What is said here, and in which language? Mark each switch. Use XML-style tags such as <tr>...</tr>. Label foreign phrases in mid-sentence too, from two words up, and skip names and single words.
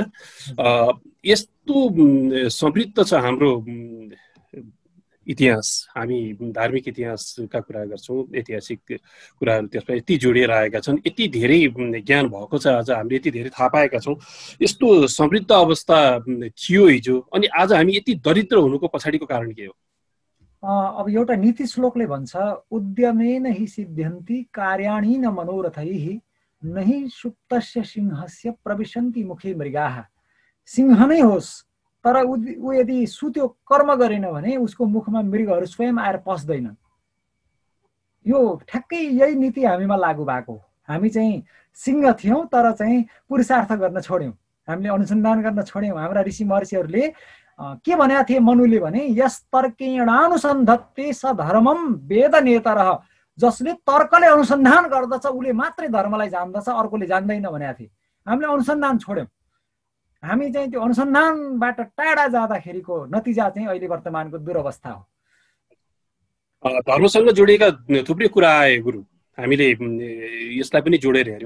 <ne>यस्तो समृद्ध छ हाम्रो इतिहास, हामी धार्मिक इतिहासका कुरा गर्छौँ, ऐतिहासिक कुराहरू त्यसमा यति जोडिएर आएका छन्, यति धेरै ज्ञान भएको छ, आज हामीले यति धेरै थाहा पाएका छौँ। यस्तो समृद्ध अवस्था थियो हिजो, अनि आज हामी यति दरिद्र हुनुको पछाडिको कारण के हो? अब एउटा नीति श्लोकले भन्छ,</ne> <sa>उद्यमेन हि सिद्ध्यन्ति कार्याणि न मनोरथैः नहि सुप्तस्य सिंहस्य प्रविशन्ति मुखे मृगाः।</sa> <ne>सिंह नै होस्, तर ऊ यदि सुत्यो, कर्म गरेन भने उसको मुखमा मृगहरू स्वयं आएर पस्दैनन्। यो ठ्याक्कै यही नीति हामीमा लागू भएको। हामी चाहिँ सिंह थियौँ, तर चाहिँ पुरुषार्थ गर्न छोड्यौँ, हामीले अनुसन्धान गर्न छोड्यौँ। हाम्रा ऋषि महर्षिहरूले के भनेका थिए? मनुले भने</ne> <sa>यस तर्केणानुसन्धत्ते स धर्मम वेद नेतरः।</sa> <ne>जसले तर्कले अनुसन्धान गर्दछ उसले मात्रै धर्मलाई जान्दछ, अर्कोले जान्दैन भनेका थिए। हामीले अनुसन्धान छोड्यौँ। हामी चाहिँ त्यो अनुसन्धानबाट टाढा जाँदाखेरिको नतिजा चाहिँ अहिले वर्तमानको दुरवस्था हो। धर्मसँग जोडिएका थुप्रै कुरा आए गुरु, हामीले यसलाई पनि जोडेर हेऱ्यौँ।</ne>